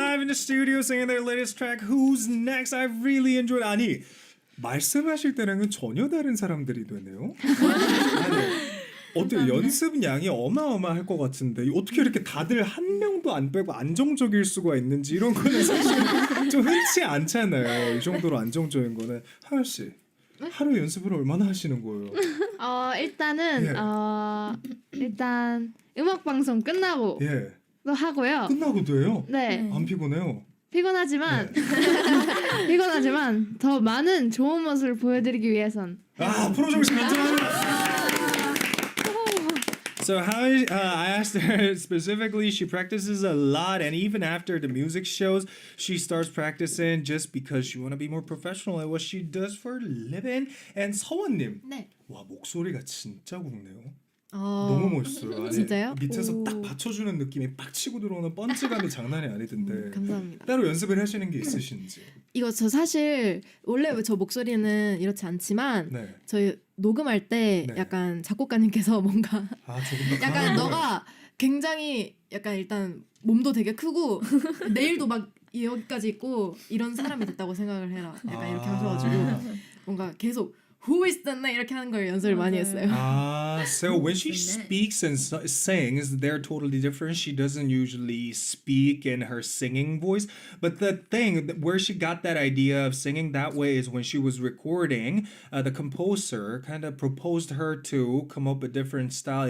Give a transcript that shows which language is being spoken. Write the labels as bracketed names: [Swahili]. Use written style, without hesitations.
[English] studio singing their latest track, Who's Next? I really enjoyed. [Korean] 아니, 말씀하실 때랑은 전혀 다른 사람들이 되네요. 아니, 어때요? 연습 양이 어마어마할 것 같은데 어떻게 이렇게 다들 한 명도 안 빼고 안정적일 수가 있는지 이런 거는 사실 좀 흔치 않잖아요. 이 정도로 안정적인 거는. 하연 씨, 하루 연습을 얼마나 하시는 거예요? 일단은 일단 음악 방송 끝나고 예. 또 하고요. 끝나고도 해요? 네. 안 피곤해요? 피곤하지만 피곤하지만 더 많은 좋은 모습을 보여드리기 위해선 프로 정신 감사합니다. [English] So I asked her specifically, she practices a lot, and even after the music shows, she starts practicing just because she want to be more professional at what she does for a living. And 서원님, [Korean] 네. 와 목소리가 진짜 곱네요. 너무 멋있어요. 아니, 진짜요? 밑에서 딱 받쳐주는 느낌이 빡 치고 들어오는 펀치감이 장난이 아니던데. 감사합니다. 따로 연습을 하시는 게 있으신지? 이거 저 사실 원래 저 목소리는 이렇지 않지만 네. 저희 녹음할 때 네. 약간 작곡가님께서 뭔가 조금 더 약간 너가 굉장히 약간 일단 몸도 되게 크고 내일도 막 여기까지 있고 이런 사람이 됐다고 생각을 해라. 약간 이렇게 하셔가지고 뭔가 계속 [English] Who is the name? [Korean] 이렇게 하는 걸 연습을 많이 했어요. [English] So when she speaks and sings, they're totally different. She doesn't usually speak in her singing voice. But the thing where she got that idea of singing that way is when she was recording, the composer kind of proposed her to come up with a different style.